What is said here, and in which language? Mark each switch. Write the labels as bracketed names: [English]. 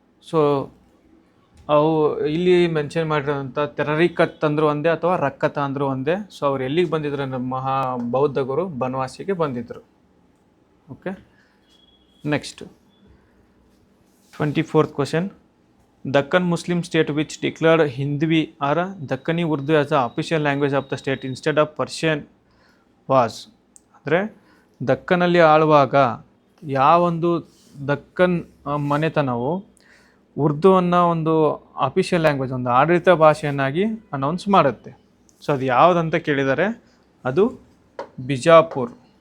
[Kannada] So ಅವು ಇಲ್ಲಿ mention ಮಾಡಿರೋಂಥ ಟೆರರಿಕತ್ ಅಂದರೂ ಒಂದೇ ಅಥವಾ ರಕ್ಕತ ಅಂದರೂ ಒಂದೇ. ಸೊ ಅವ್ರು ಎಲ್ಲಿಗೆ ಬಂದಿದ್ರು ಅಂದರೆ ಬೌದ್ಧ ಗುರು ಬನವಾಸಿಗೆ ಬಂದಿದ್ದರು. Okay, next 24th question. [English] Deccan Muslim state which declared Hindvi or Deccani Urdu as the official language of the state instead of Persian was. [Kannada] ಅಂದರೆ ದಕ್ಕನಲ್ಲಿ ಆಳುವಾಗ ಯಾವೊಂದು ದಕ್ಕನ್ ಮನೆತನವು ಉರ್ದುವನ್ನು ಒಂದು ಅಫಿಷಿಯಲ್ ಲ್ಯಾಂಗ್ವೇಜ್, ಒಂದು ಆಡಳಿತ ಭಾಷೆಯನ್ನಾಗಿ ಅನೌನ್ಸ್ ಮಾಡುತ್ತೆ. ಸೊ ಅದು ಯಾವುದಂತ ಕೇಳಿದರೆ ಅದು ಬಿಜಾಪುರ್.